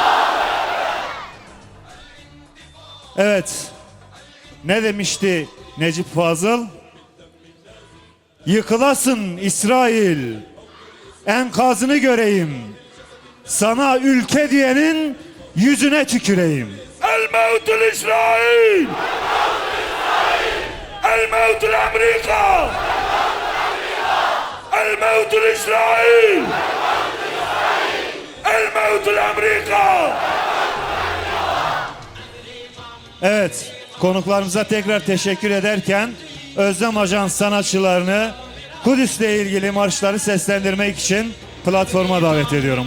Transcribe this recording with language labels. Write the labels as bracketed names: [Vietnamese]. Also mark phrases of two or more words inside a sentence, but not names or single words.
[Turkish] Evet, ne demişti Necip Fazıl? Yıkılasın İsrail, enkazını göreyim. Sana ülke diyenin yüzüne tüküreyim. [Arabic] الموت لإسرائيل الموت لأمريكا الموت لإسرائيل الموت لأمريكا. [Turkish] Evet, konuklarımıza tekrar teşekkür ederken Özlem Ajans sanatçılarını Kudüs'le ilgili marşları seslendirmek için platforma davet ediyorum.